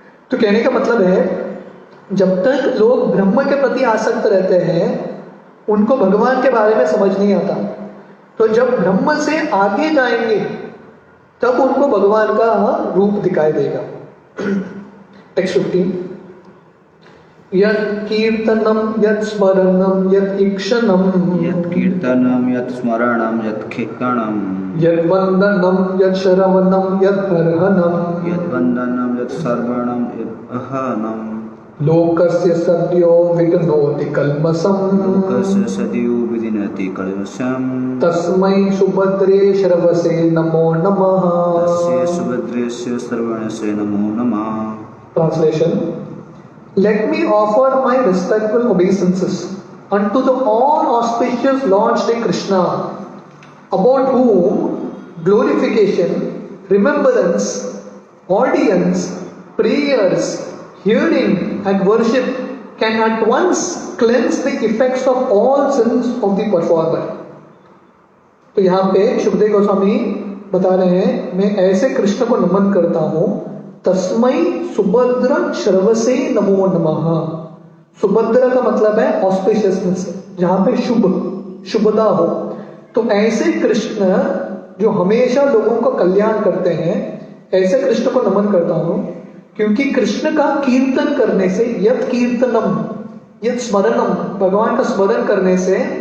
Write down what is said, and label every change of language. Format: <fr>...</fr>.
<hi>तो कहने का मतलब है, जब तक लोग ब्रह्म के प्रति आसक्त रहते हैं उनको भगवान के बारे में समझ नहीं आता. तो जब ब्रह्म से आगे जाएंगे तब उनको भगवान का रूप दिखाई देगा.</hi> <en>Text 15.</en> <sa>यत् कीर्तनम यत् स्मरणम यत् ईक्षणम यत् कीर्तनम यत् स्मरणम यत् कीर्तनम यत् वंदनम यत् श्रवणम यत् अर्हणम यत् वंदनम यत् श्रवणम यत् अर्हणम लोकस्य सद्यो विघ्नोति कल्मषम् लोकस्य सद्यो विघ्नोति कल्मषम् तस्मै सुभद्रे श्रवसे नमो नमः. तस्य सुभद्रेस्य श्रवणस्य नमो नमः.</sa> <en>Translation. Let me offer my respectful obeisances unto the all-auspicious Lord Shri Krishna, about whom glorification, remembrance, audience, prayers, hearing and worship can at once cleanse the effects of all sins of the performer.</en> <hi>तो यहाँ पे शुभदेव गोस्वामी बता रहे हैं, मैं ऐसे कृष्ण को नमन करता हूं,</hi> <sa>तस्मै सुभद्र श्रवसे नमो नमः।</sa> <hi>सुभद्र का मतलब है ऑस्पिशियसनेस, जहां पे शुभदा हो। तो ऐसे कृष्ण जो हमेशा लोगों का कल्याण करते हैं, ऐसे कृष्ण को नमन करता हूं, क्योंकि कृष्ण का कीर्तन करने से,</hi> <sa>यत् कीर्तनम यत् स्मरणम,</sa> <hi>भगवान का स्मरण करने से,</hi>